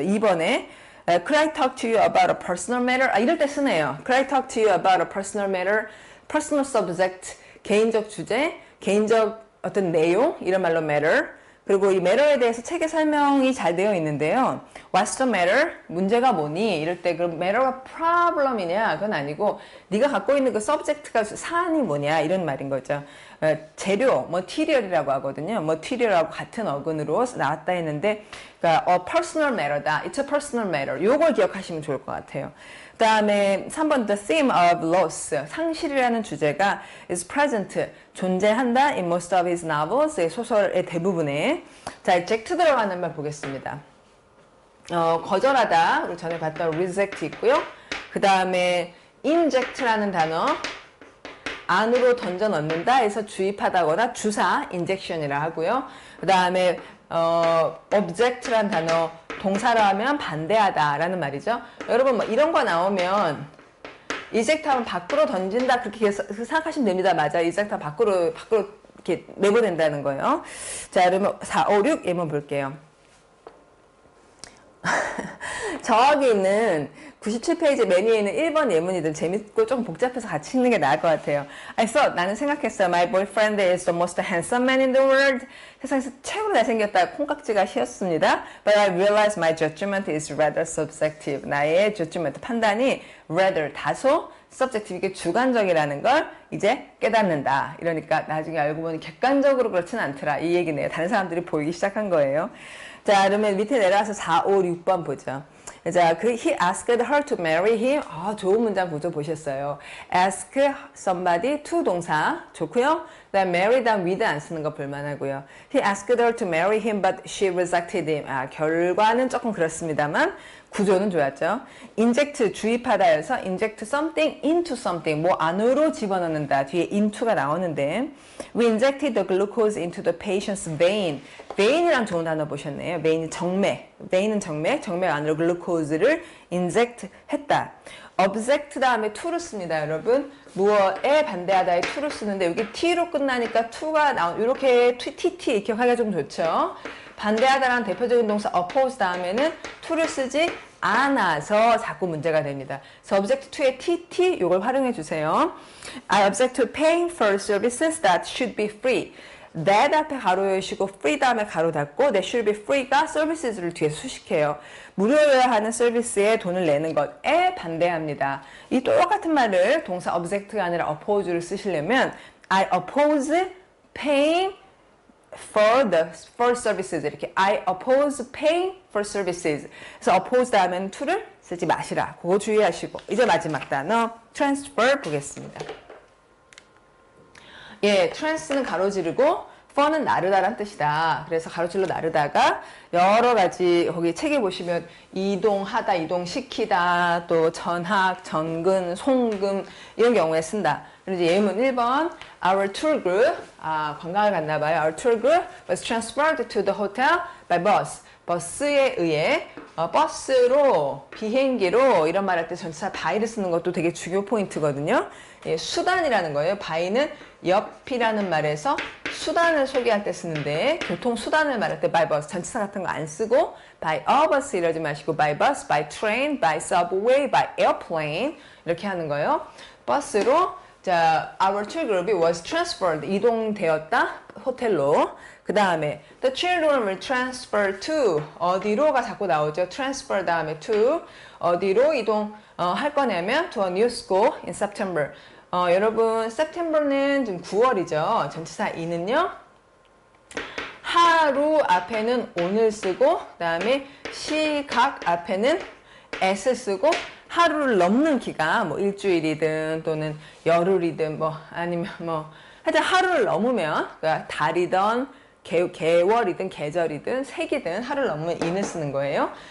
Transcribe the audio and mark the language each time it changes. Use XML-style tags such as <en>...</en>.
<en>2번에 Could I talk to you about a personal matter?</en> <ko>이럴 때 쓰네요.</ko> <en>Could I talk to you about a personal matter?</en> <ko>Personal subject 개인적 주제, 개인적 어떤 내용 이런 말로 matter. 그리고 이 matter에 대해서 책에 설명이 잘 되어 있는데요.</ko> <en>What's the matter?</en> <ko>문제가 뭐니? 이럴 때 그 matter가 problem이냐? 그건 아니고 네가 갖고 있는 그 subject가 사안이 뭐냐? 이런 말인 거죠. 재료, material이라고 하거든요. material하고 같은 어근으로 나왔다 했는데 그러니까 personal matter다.</ko> <en>It's a personal matter.</en> <ko>요걸 기억하시면 좋을 것 같아요.</ko> <en>그 다음에 3번 The theme of loss,</en> <ko>상실이라는 주제가</ko> <en>is present,</en> <ko>존재한다</ko> <en>in most of his novels,</en> <ko>소설의 대부분에. 자, reject 들어가는 말 보겠습니다. 거절하다, 우리 전에 봤던 reject 있고요. 그 다음에 inject라는 단어, 안으로 던져 넣는다 해서 주입하다거나 주사, injection이라 하고요. 그 다음에 object라는 단어, 동사로 하면 반대하다 라는 말이죠. 여러분 뭐 이런 거 나오면 eject 하면 밖으로 던진다 그렇게 생각하시면 됩니다. 맞아. eject 하면 밖으로 이렇게 내보낸다는 거예요. 자, 그러면 4, 5, 6 예문 볼게요. 저기 있는 97페이지 메뉴에 있는 1번 예문이들 재밌고 좀 복잡해서 같이 읽는 게 나을 것 같아요.</ko> <en>I thought,</en> <ko>나는 생각했어.</ko> <en>My boyfriend is the most handsome man in the world.</en> <ko>세상에서 최고로 잘생겼다. 콩깍지가 휘었습니다.</ko> <en>But I realized my judgment is rather subjective.</en> <ko>나의 judgment, 판단이 rather, 다소 subjective, 이게 주관적이라는 걸 이제 깨닫는다. 이러니까 나중에 알고 보니 객관적으로 그렇지는 않더라. 이 얘기네요. 다른 사람들이 보이기 시작한 거예요. 자, 그러면 밑에 내려와서 4, 5, 6번 보죠.</ko> <en>자, he asked her to marry him.</en> <ko>좋은 문장 구조 보셨어요. ask somebody to 동사 좋고요. 그다음 marry 다음 with 안 쓰는 거 볼만하고요.</ko> <en>He asked her to marry him, but she rejected him.</en> <ko>결과는 조금 그렇습니다만 구조는 좋았죠. inject 주입하다 해서 inject something into something, 뭐 안으로 집어넣는다. 뒤에 into가 나오는데</ko> <en>we injected the glucose into the patient's vein.</en> <ko>vein이랑 좋은 단어 보셨네요. vein이 정맥, vein은 정맥 안으로 글루코즈를 inject 했다. object 다음에 to를 씁니다, 여러분. 무엇에 반대하다에 to를 쓰는데 여기 t로 끝나니까 to가 이렇게 tt 이렇게 하기가 좀 좋죠. 반대하다라는 대표적인 동사 oppose 다음에는 to를 쓰지 않아서 자꾸 문제가 됩니다. 그래서 object to의 tt 이걸 활용해 주세요.</ko> <en>I object to paying for services that should be free.</en> <ko>that 앞에 가로 열시고 free 다음에 가로 닫고 that should be free가 services를 뒤에 수식해요. 무료여야 하는 서비스에 돈을 내는 것에 반대합니다. 이 똑같은 말을 동사 object가 아니라 oppose를 쓰시려면</ko> <en>I oppose paying for services</en> <ko>이렇게 I oppose paying for services. 그래서 oppose 다음에는 to를 쓰지 마시라. 그거 주의하시고 이제 마지막 단어 transfer 보겠습니다. 예, trans는 가로지르고 for는 나르다란 뜻이다. 그래서 가로질러 나르다가 여러 가지 거기 책에 보시면 이동하다, 이동시키다, 또 전학, 전근, 송금 이런 경우에 쓴다. 그리고 이제 예문 1번</ko> <en>Our tour group,</en> <ko>관광을 갔나 봐요. Our tour group was transferred to the hotel by bus. 버스에 의해 버스로, 비행기로 이런 말 할 때 전치사 by를 쓰는 것도 되게 중요 포인트거든요. 예, 수단이라는 거예요. by는 옆이라는 말에서 수단을 소개할 때 쓰는데 교통수단을 말할 때 by bus, 전치사 같은 거 안 쓰고 by a bus 이러지 마시고 by bus, by train, by subway, by airplane 이렇게 하는 거예요. 버스로 자,</ko> <en>our tour group was transferred,</en> <ko>이동되었다, 호텔로. 그 다음에</ko> <en>the children were transferred to,</en> <ko>어디로가 자꾸 나오죠.</ko> <en>transfer 다음에 to,</en> <ko>어디로 이동 할 거냐면</ko> <en>to a new school in September.</en> <ko>여러분, September는 지금 9월이죠. 전치사 이는요. 하루 앞에는 on을 쓰고 그 다음에 시각 앞에는 s를 쓰고 하루를 넘는 기간, 뭐 일주일이든 또는 열흘이든 뭐 아니면 뭐 하여튼 하루를 넘으면 그러니까 달이든 개월이든 계절이든 세기든 하루를 넘으면 in을 쓰는 거예요.</ko>